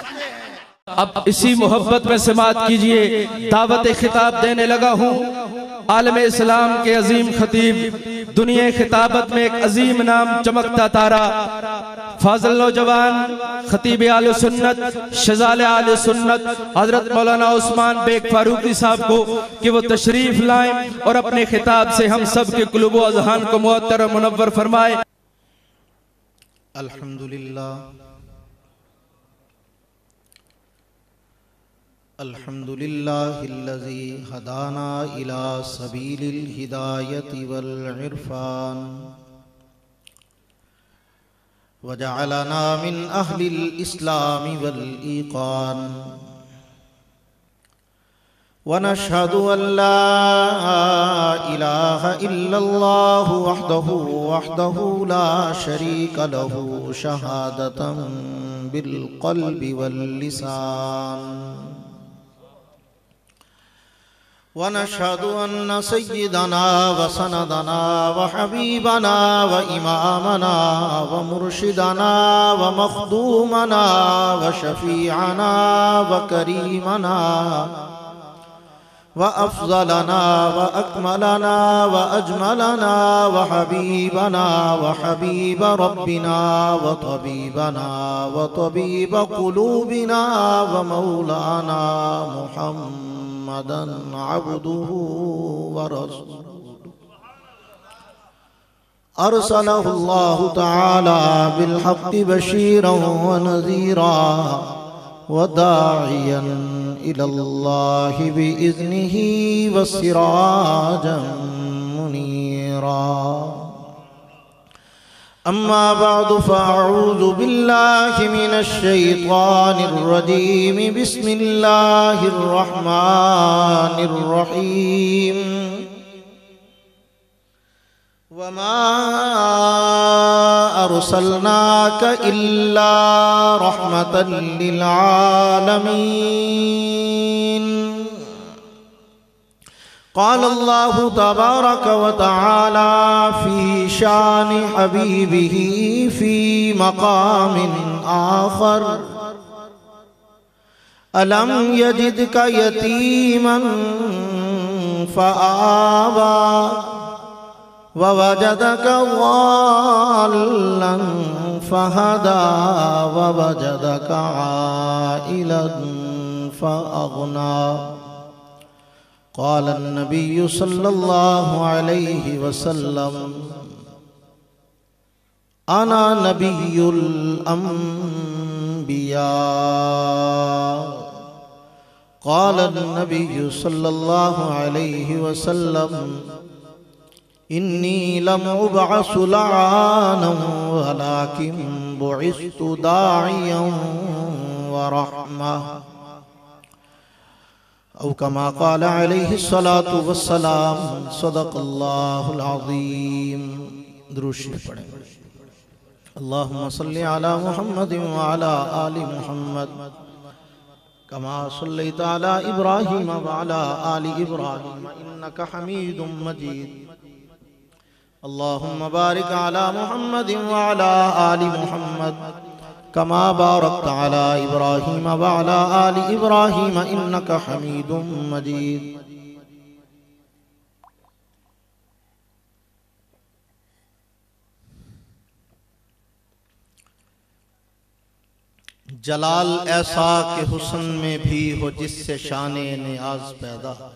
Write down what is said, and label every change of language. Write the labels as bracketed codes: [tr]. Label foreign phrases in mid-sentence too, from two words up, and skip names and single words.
[ur] اب اسی محبت میں سماعت کیجیے۔ دعوتِ خطاب دینے لگا ہوں عالمِ اسلام کے عظیم خطیب، دنیائے خطابت میں ایک عظیم نام چمکتا تارا، فاضل نوجوان خطیبِ اہلِ سنت، شعلۂ اہلِ سنت حضرت مولانا عثمان بیگ فاروقی صاحب کو کہ وہ تشریف لائیں اور اپنے خطاب سے ہم سب کے قلوب و اذہان کو معطر اور منور فرمائے. [ar] الحمد لله الحمد لله الذي هدانا إلى سبيل الهداية والعرفان وجعلنا من أهل الإسلام والإيقان ونشهد أن لا إله إلا الله وحده لا شريك له شهادةً بالقلب واللسان ونشهد أنّ سيّدنا وسندنا وحبيبنا وإمامنا ومرشدنا ومخدومنا وشفيعنا وكريمنا وأفضلنا وأكملنا وأجملنا وحبيبنا وحبيب ربّنا و طبيب قلوبنا ومولانا محمدًا عبده ورسوله أرسله الله تعالى بالحقّ بشيرًا ونذيرًا وداعيًا إلى الله بإذنه وسراجًا منيرًا. أمّا بعد فأعوذ بالله من الشيطان الرجيم. بسم الله الرحمن الرحيم. وما أرسلناك إلا رحمةً للعالمين. قال الله تبارك وتعالى في شأن حبيبه في مقامٍ آخر ألم يجدك يتيمًا فآوى ووجدك ضالًّا فهدى ووجدك عائلًا فأغنى. قال النبيّ صلّى الله عليه وسلّم أنا نبيّ الأنبياء قال النبيّ صلّى الله عليه وسلّم إنّي لم أبعث لعّانًا ولكن بعثت داعيًا ورحمة أو كما قال عليه الصلاة والسلام صدق الله العظيم. [ur] درود شریف پڑھیں. [ar] اللهمّ صلّ على محمد وعلى آل محمد كما صلّيت على إبراهيم وعلى آل إبراهيم إنّك حميد مجيد. اللهمّ بارك على محمد وعلى آل محمد كما باركت على إبراهيم وعلى آل إبراهيم إنّك حميد مجيد. [ur] جلال ایسا کہ حسن میں بھی ہو جس سے شانِ نیاز پیدا.